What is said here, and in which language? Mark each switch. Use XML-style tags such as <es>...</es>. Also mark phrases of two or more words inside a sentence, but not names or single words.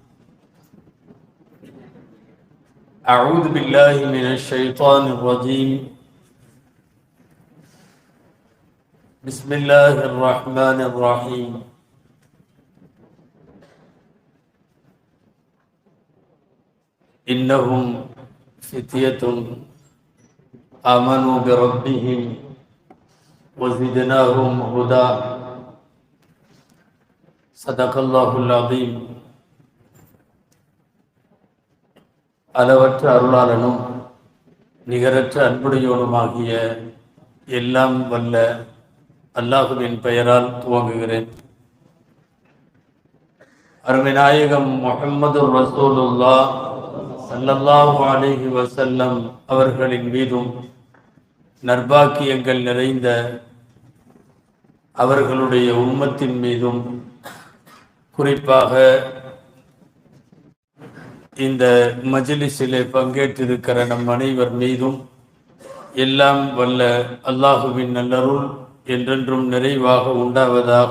<ar>أعوذ بالله من الشيطان الرجيم بسم الله الرحمن الرحيم إنهم فتية آمنوا بربهم وزدناهم هدى صدق الله العظيم.</ar> <ta>அளவற்ற அருளாளனும் நிகரற்ற அன்புடையோனுமாகிய எல்லாம் வல்ல அல்லாஹுவின் பெயரால் துவங்குகிறேன். அருமை நாயகம் முஹம்மது</ta> <ar>رسول الله صلى الله عليه وسلم</ar> <ta>அவர்களின் மீதும் நற்பாக்கியங்கள் நிறைந்த அவர்களுடைய உம்மத்தின் மீதும் குறிப்பாக இந்த மஜ்லிஸிலே பங்கேற்றிருக்கிற நம் அனைவர் மீதும் எல்லாம் வல்ல அல்லாஹுவின் நல்லருள் என்றென்றும் நிறைவாக உண்டாவதாக.</ta>